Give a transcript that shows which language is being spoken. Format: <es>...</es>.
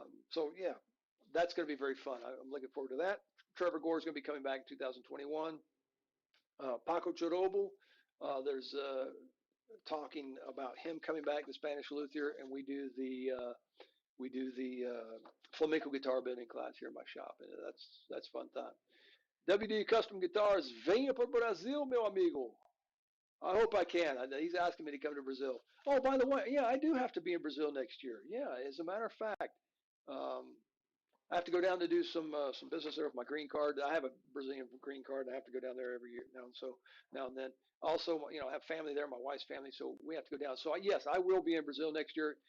<en>So yeah, that's going to be very fun. I'm looking forward to that. Trevor Gore is going to be coming back in 2021. Paco Chorobo, there's talking about him coming back, the Spanish luthier, and we do the flamenco guitar building class here in my shop, and that's fun time.</en> <pt>WD Custom Guitars, venha para Brasil, meu amigo.</pt> <en>I hope I can. He's asking me to come to Brazil. Oh, by the way, yeah, I do have to be in Brazil next year. Yeah, as a matter of fact, um, I have to go down to do some business there with my green card. I have a Brazilian green card. I have to go down there every year now and then. Also, I have family there, my wife's family, so we have to go down. So yes, I will be in Brazil next year.</en>